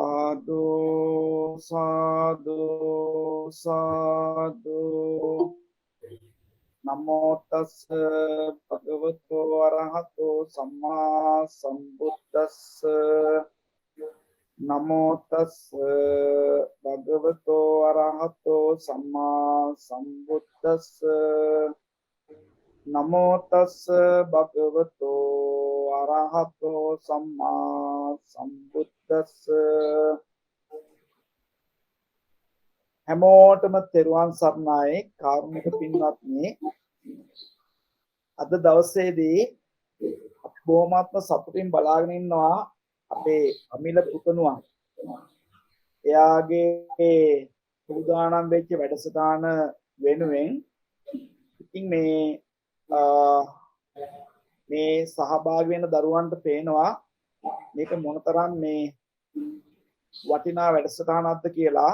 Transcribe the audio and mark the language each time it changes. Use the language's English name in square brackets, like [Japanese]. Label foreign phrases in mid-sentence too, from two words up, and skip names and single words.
[Pali] සාදු සාදු නමෝ තස් භගවතෝ අරහතෝ සම්මා සම්බුද්දස්ස නමෝ තස් භගවතෝ අරහතෝ සම්මා සම්බුද්දස්ස නමෝ තස් භගවතෝ අරහතෝ සම්මා සම්බුද්දස්ස [Sinhala] හැමෝටම තෙරුවන් සරණයි කාරුණික පින්වත්නි අද දවසේදී අපි බොහොමත්ම සතුටින් බලාගෙන ඉන්නවා අපේ අමිල පුතණුවන් එයාගේ සූදානම් වෙච්ච වැඩසටහන වෙනුවෙන් ඉතින් මේ සහභාගී වෙන දරුවන්ට පේනවා මේක මොනතරම් මේ වටිනා වැඩසටහනක්ද කියලා.